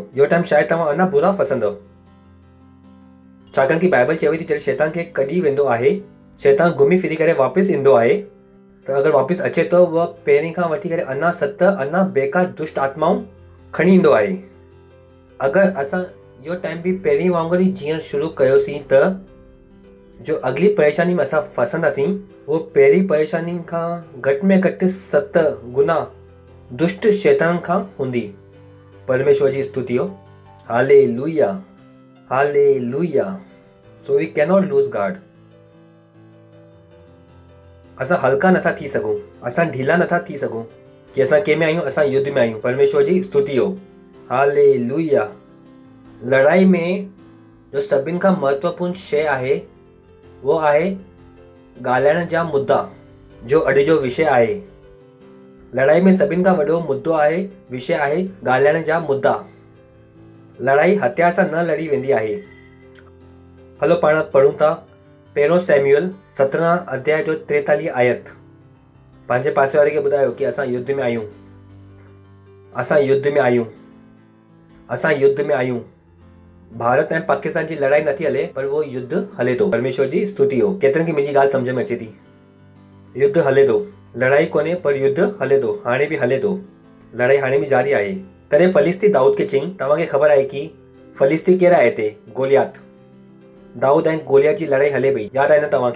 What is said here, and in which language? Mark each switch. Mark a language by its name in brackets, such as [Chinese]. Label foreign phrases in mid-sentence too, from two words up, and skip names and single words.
[Sindhi] इहो टाइम शायदि तव्हां अञा बुरा फसंदव। छाकाणि कि बाइबल चवे थी जॾहिं शैतान खे कढी वेंदो आहे, शैतान घुमी फिरी करे वापसि ईंदो आहे, त अगरि वापसि अचे तो उहा पहिरीं खां वठी करे अञा 7 अञा बेकार दुष्ट आत्माऊं खणी ईंदो आहे। अगरि असां इहो टाइम बि पहिरीं वांगुरु ई जीअण शुरू कयोसीं त जो अगली परेशानी में असां फसंदासीं वो पहिरीं परेशानी खां घटि में घटि 7 गुना दुष्ट शैतान खां हूंदी। परमेश्वर जी स्तुति हो। हालेलुया, हालेलुया। [English] So we can not lose guard. [Sindhi] असां हल्का नथा थी सघूं, असां ढीला नथा थी सघूं कि असां कंहिं में आहियूं, असां युद्ध में आहियूं। परमेश्वर जी स्तुति हो। हालेलुया। लड़ाई में जो सभिनि खां महत्वपूर्ण शइ आहे वो आहे ॻाल्हाइण जा मुद्दा, जो अॼु जो विषय आहे। लड़ाई में सभिनि खां वॾो मुद्दो आहे, विषय आहे ॻाल्हाइण जा मुद्दा। लड़ाई हथियार सां न लड़ी वेंदी आहे। हलो पाण पढ़ूं था 1 सैमुएल 17 अध्याय जो 43 आयत। पंहिंजे पासे वारे खे ॿुधायो कि असां युद्ध में आहियूं, असां युद्ध में आहियूं, असां युद्ध में आहियूं। भारत ऐं पाकिस्तान जी लड़ाई नथी हले, पर वो युद्ध हले थो। परमेश्वर जी स्तुति हो। केतिरनि खे मुंहिंजी ॻाल्हि सम्झ में अचे थी। युद्ध हले थो, लड़ाई कोन्हे पर युद्ध हले थो, हाणे बि हले थो। लड़ाई हाणे बि जारी आहे। तॾहिं फलिस्ती दाऊद खे चई, तव्हांखे ख़बर आहे कि फलिस्ती केरु आहे हिते? गोलियात। दाऊद ऐं गोलियात जी लड़ाई हले पई, यादि आहे न तव्हांखे?